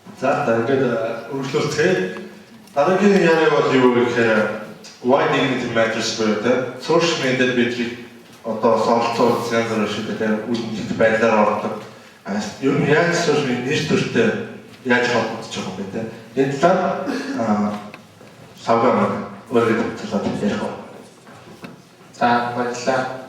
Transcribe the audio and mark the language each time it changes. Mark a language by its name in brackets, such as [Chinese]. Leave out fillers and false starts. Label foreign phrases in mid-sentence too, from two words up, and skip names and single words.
[Mongolian] За ингээд үргэлжлүүлцгээе. Дараагийн яриа бол юу гэхээр [English] why dignity matters [Mongolian] буюу те [English] social media [Mongolian] бидний одоо солилцоо янз бүр шиг те үндих байдлаар ордог. Ер нь яаж [English] social media [Mongolian] нэр төртэй яаж холбогдож байгаа юм бэ те. Энэ талаар савгаа өөрөөр хэлбэл ярих уу. За баярлалаа.